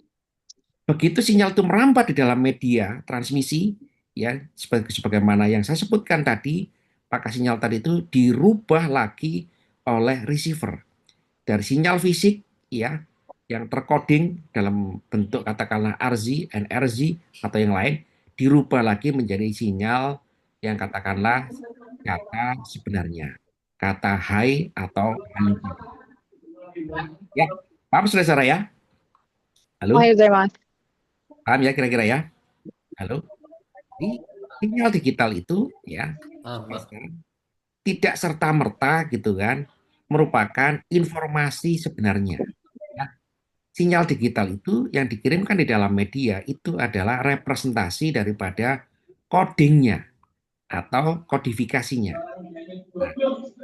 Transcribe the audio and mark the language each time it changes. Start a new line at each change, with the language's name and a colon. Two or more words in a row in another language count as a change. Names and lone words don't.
Indonesian: Begitu sinyal itu merambat di dalam media transmisi, ya, sebagaimana yang saya sebutkan tadi, maka sinyal tadi itu dirubah lagi oleh receiver dari sinyal fisik, ya, yang tercoding dalam bentuk katakanlah RZ, NRZ atau yang lain, dirubah lagi menjadi sinyal yang katakanlah kata sebenarnya, kata hai atau halo tadi. Ya, paham saudara ya? Halo,
Japanese: おはようございます。
Indonesian: paham ya kira-kira ya? Halo. Di sinyal digital itu, ya, tidak serta-merta gitu kan merupakan informasi sebenarnya. Ya. Sinyal digital itu yang dikirimkan di dalam media itu adalah representasi daripada codingnya atau kodifikasinya.